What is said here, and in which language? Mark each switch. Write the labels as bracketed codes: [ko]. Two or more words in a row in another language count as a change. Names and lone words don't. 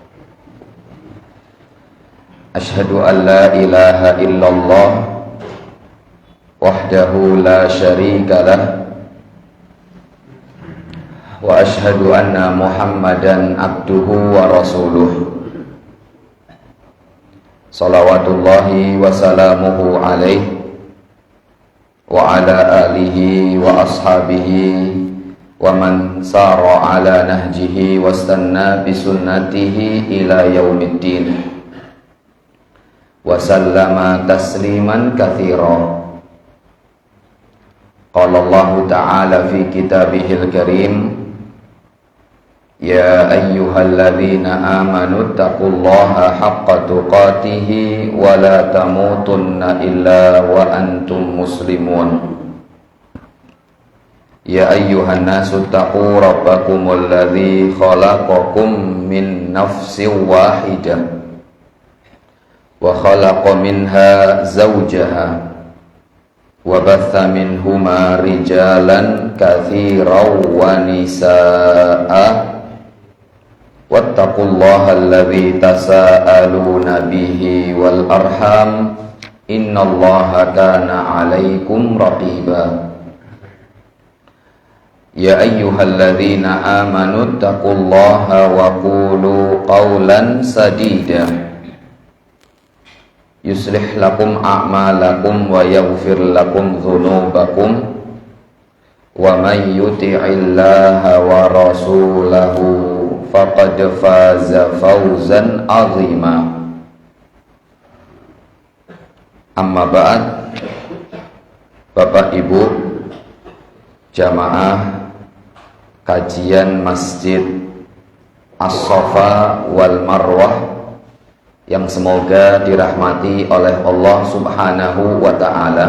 [ar] أشهد أن لا إله إلا الله وحده لا شريك له وأشهد أن محمدا عبده ورسوله. صلوات الله وسلامه عليه وعلى آله وأصحابه ومن سار على نهجه واستن بسنته إلى يوم الدين وسلم تسليما كثيرا. قال الله تعالى في كتابه الكريم، يا أيها الذين آمنوا اتقوا الله حق تقاته ولا تموتن إلا وأنتم مسلمون. يا أيها الناس اتقوا ربكم الذي خلقكم من نفس واحدة وخلق منها زوجها وبث منهما رجالا كثيرا ونساء واتقوا الله الذي تساءلون به والأرحام إن الله كان عليكم رقيبا. يا أيها الذين آمنوا اتقوا الله وقولوا قولا سديدا يصلح لكم أعمالكم ويغفر لكم ذنوبكم ومن يطع الله ورسوله فقد فاز فوزا عظيما. أما بعد. [id] Bapak Ibu jamaah kajian Masjid As-Safa wal Marwah yang semoga dirahmati oleh Allah [ar] سبحانه وتعالى.